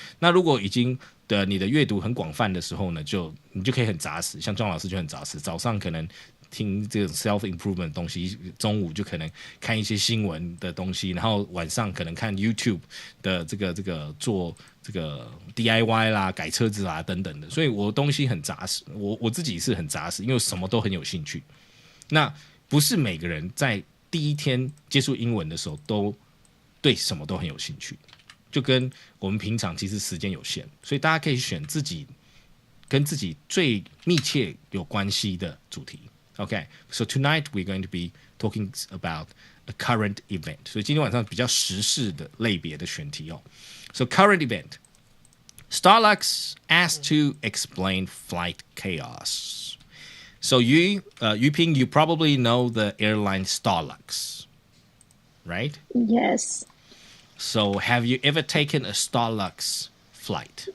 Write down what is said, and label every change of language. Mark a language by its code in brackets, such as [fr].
[zh] 那如果已经你的阅读很广泛的时候呢，你就可以很扎实，像庄老师就很扎实，早上可能听这种 self improvement 的东西，中午就可能看一些新闻的东西，然后晚上可能看 YouTube 的这个做这个 DIY 啦、改车子啦等等的，所以我的东西很扎实，我自己是很扎实，因为什么都很有兴趣。那不是每个人在第一天接触英文的时候都对什么都很有兴趣，就跟我们平常其实时间有限，所以大家可以选自己跟自己最密切有关系的主题。 [en] Okay, so tonight we're going to be talking about a current event. [zh] 所以今天晚上比较时事的类别的选题哦。 [en] So current event. Starlux asked to explain flight chaos. So Yuping, you probably know the airline Starlux, right? Yes. So have you ever taken a Starlux flight?